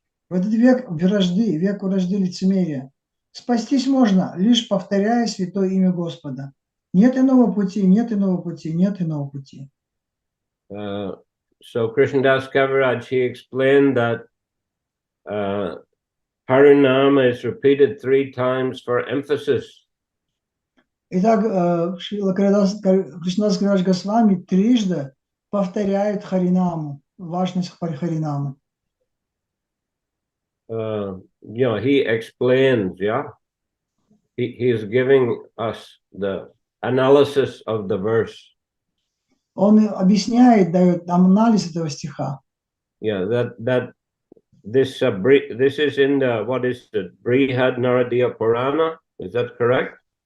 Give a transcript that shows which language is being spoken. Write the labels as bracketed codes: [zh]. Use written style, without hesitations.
[ru] В этот век вражды, век вражды лицемерия, спастись можно, лишь повторяя святое имя Господа. Нет иного пути, нет иного пути, нет иного пути. [en] So Krishnadas Kaviraj, he explained that Harinama is repeated 3 times for emphasis. [ru] Итак, Кришнадас Кавирадж Госвами трижды повторяет Харинаму, важность Харинамы. [en] He explains, he is giving us the analysis of the verse. [ru] Он объясняет, дает анализ этого стиха. [en] That this is in the, what is it, Brihad Naradiya Purana, is that correct?